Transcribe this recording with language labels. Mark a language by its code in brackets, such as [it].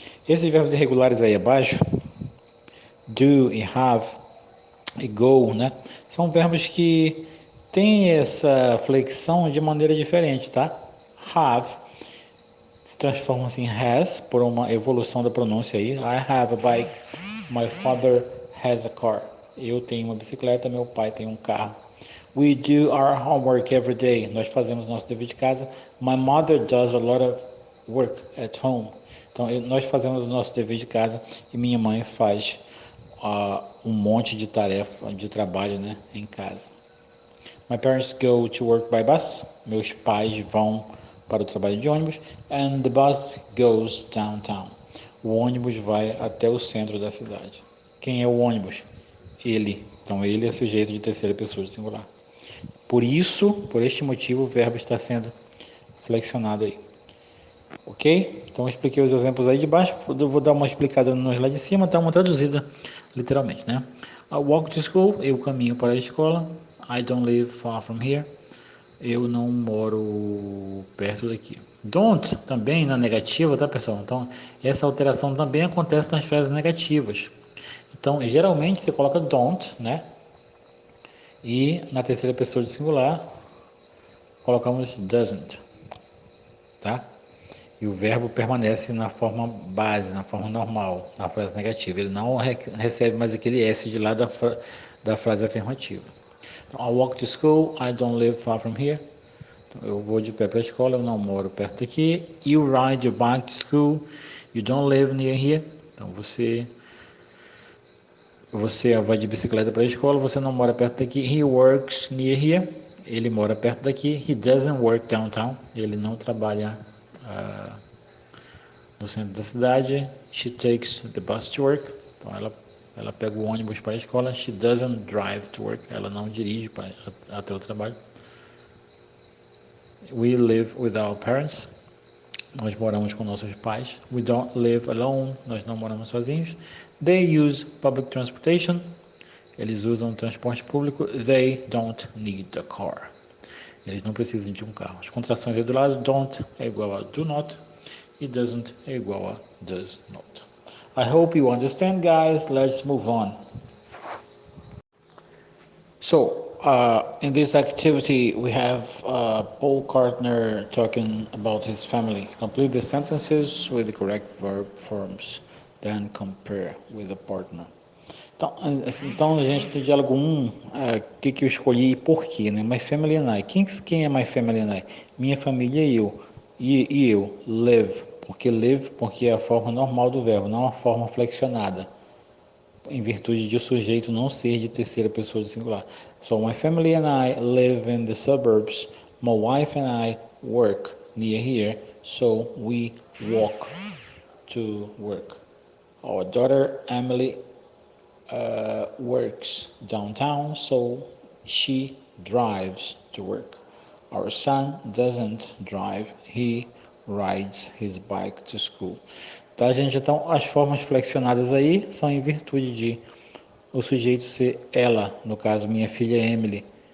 [pt] Esses verbos irregulares aí abaixo, do e have e go, né? São verbos que têm essa flexão de maneira diferente, tá? Have se transforma em has, por uma evolução da pronúncia aí. [en] I have a bike, my father has a car. [pt] Eu tenho uma bicicleta, meu pai tem um carro. [en] We do our homework every day. [pt] Nós fazemos nosso dever de casa. [en] My mother does a lot of work at home. [pt] Então, nós fazemos o nosso dever de casa e minha mãe faz um monte de tarefa, de trabalho, né, em casa. [en] My parents go to work by bus. [pt] Meus pais vão para o trabalho de ônibus. [en] And the bus goes downtown. [pt] O ônibus vai até o centro da cidade. Quem é o ônibus? Ele. Então, ele é sujeito de terceira pessoa do singular. Por este motivo, o verbo está sendo flexionado aí. Ok? Então, eu expliquei os exemplos aí de baixo. Eu vou dar uma explicada nos lá de cima, tá uma traduzida literalmente, né? [en] I walk to school. [pt] Eu caminho para a escola. [en] I don't live far from here. [pt] Eu não moro perto daqui. Don't também na negativa, tá, pessoal? Então, essa alteração também acontece nas frases negativas. Então, geralmente você coloca don't, né? E na terceira pessoa do singular, colocamos doesn't, tá? E o verbo permanece na forma base, na forma normal, na frase negativa. Ele não recebe mais aquele S de lá da frase afirmativa. [en] Então, I walk to school, I don't live far from here. [pt] Então, eu vou de pé para a escola, eu não moro perto daqui. [en] You ride your bike to school, you don't live near here. [pt] Então, você vai de bicicleta para a escola, você não mora perto daqui. [en] He works near here. [pt] Ele mora perto daqui. [en] He doesn't work downtown. [pt] Ele não trabalha no centro da cidade. [en] She takes the bus to work. [pt] Então ela pega o ônibus para a escola. [en] She doesn't drive to work. [pt] Ela não dirige até o trabalho. [en] We live with our parents. [pt] Nós moramos com nossos pais. [en] We don't live alone. [pt] Nós não moramos sozinhos. [en] They use public transportation. [pt] Eles usam transporte público. [en] They don't need a car. [pt] Eles não precisam de um carro. As contrações aí do lado. Don't é igual a do not. E doesn't é igual a does not. [en] I hope you understand, guys. Let's move on. So, in this activity, we have Paul Kartner talking about his family. Complete the sentences with the correct verb forms, then compare with the partner. [pt] Então gente, no diálogo 1, que eu escolhi e por quê, né? [en] My family and I. [pt] Quem é [en] my family and I? [pt] Minha família e eu. E eu, live. Porque é a forma normal do verbo, não a forma flexionada, em virtude de o sujeito não ser de terceira pessoa do singular. [en] So, my family and I live in the suburbs. My wife and I work near here, so we walk to work. Our daughter Emily works downtown, so she drives to work. Our son doesn't drive, he rides his bike to school. [pt] Tá, gente? Então, as formas flexionadas aí são em virtude de o sujeito ser ela, no caso, minha filha Emily.